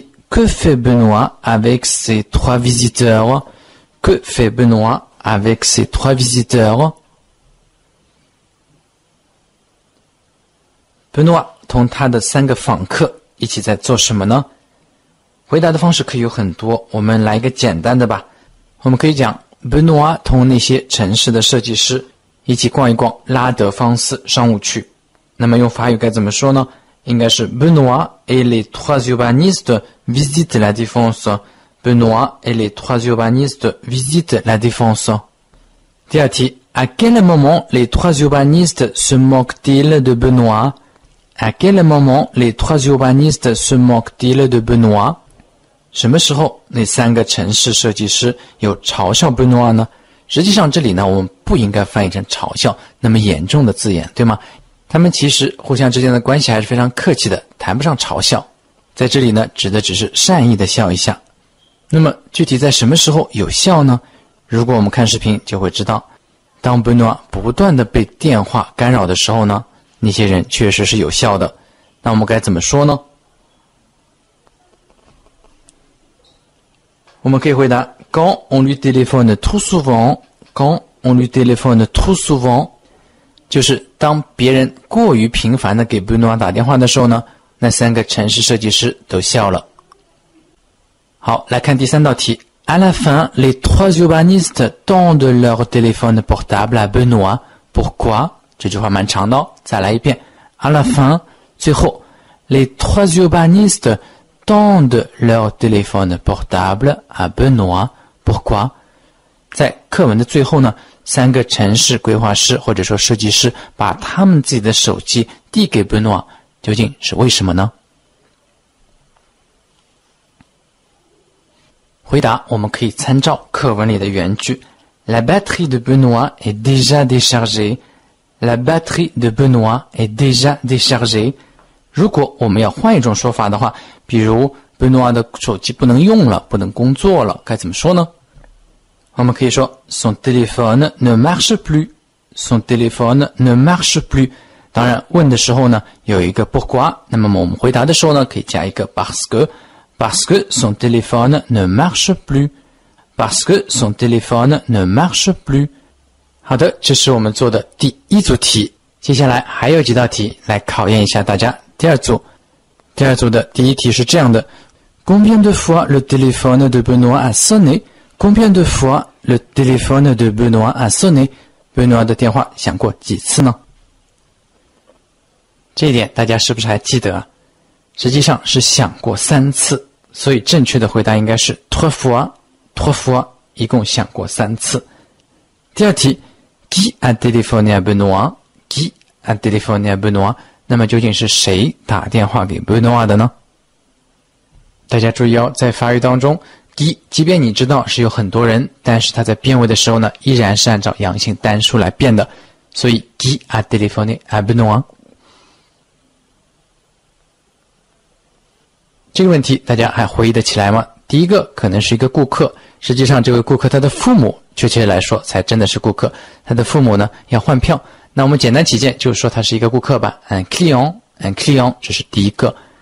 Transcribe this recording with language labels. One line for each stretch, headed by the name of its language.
French: Que fait Benoît avec ses 3 visiteurs? Que fait Benoît avec ses 3 visiteurs?
Chinese: Benoît 同他的3个访客一起在做什么呢？回答的方式可以有很多，我们来一个简单的吧。我们可以讲 Benoît 同那些城市的设计师一起逛一逛拉德芳斯商务区。那么用法语该怎么说呢？应该是
French: Benoît et les 3 urbanistes visitent la Défense. Benoît et les 3 urbanistes visitent la Défense.
Chinese: 第二题
French: À quel moment les 3 urbanistes se moquent-ils de Benoît? À quel moment les 3 urbanistes se moquent-ils de Benoît?
Chinese: 什么时候那3个城市设计师有嘲笑 Benoît 呢？实际上这里呢，我们不应该翻译成嘲笑那么严重的字眼，对吗？他们其实互相之间的关系还是非常客气的，谈不上嘲笑。在这里呢，指的只是善意的笑一下。那么具体在什么时候有效呢？如果我们看视频就会知道，当 Benoît 不断的被电话干扰的时候呢，那些人确实是有效的。那我们该怎么说呢？我们可以回答
French: Quand on lui téléphone trop souvent,
Chinese: quand on lui téléphone trop souvent， 就是当别人过于频繁的给 Benoît 打电话的时候呢，那3个城市设计师都笑了。好，来看第3道题。
French: À la fin, les 3 urbanistes tendent leur téléphone portable à Benoît. Pourquoi?
Chinese: 这句话蛮长的哦，再来一遍。
French: À la fin，
Chinese: 最后
French: les 3 urbanistes tendent leur téléphone portable à Benoît. Pourquoi?
Chinese: 在课文的最后呢，3个城市规划师或者说设计师把他们自己的手机递给 Benoît， 究竟是为什么呢？回答我们可以参照课文里的原句
French: La batterie de Benoît est déjà déchargée. La batterie de Benoît est déjà déchargée.
Chinese: 如果我们要换一种说法的话，比如 Benoît 的手机不能用了，不能工作了，该怎么说呢？我们可以说
French: Son téléphone ne marche plus. Son téléphone ne marche plus.
Chinese: 当然问的时候呢有一个 pourquoi， 那么我们回答的时候呢可以加一个
French: parce que son téléphone ne marche plus. Parce que son téléphone ne marche plus.
Chinese: 好的，这是我们做的第1组题。接下来还有几道题来考验一下大家。第2组的第1题是这样的
French: Combien de fois le téléphone de Benoît a sonné? Combien de fois le téléphone de Benoît a sonné?
Chinese: Benoît 的电话响过几次呢？这一点大家是不是还记得啊？实际上是响过3次，所以正确的回答应该是 trois fois， 一共响过3次。第2题
French: Qui a téléphoné à Benoît? Qui a téléphoné à Benoît?
Chinese: 那么究竟是谁打电话给 Benoît 的呢？大家注意哦，在法语当中 qui 即便你知道是有很多人，但是它在变位的时候呢，依然是按照阳性单数来变的。所以
French: Qui a téléphoné à Benoît？
Chinese: 这个问题大家还回忆得起来吗？第一个可能是一个顾客，实际上这位顾客他的父母，确切来说才真的是顾客，他的父母呢要换票。那我们简单起见就说他是一个顾客吧。un client， 这是第一个。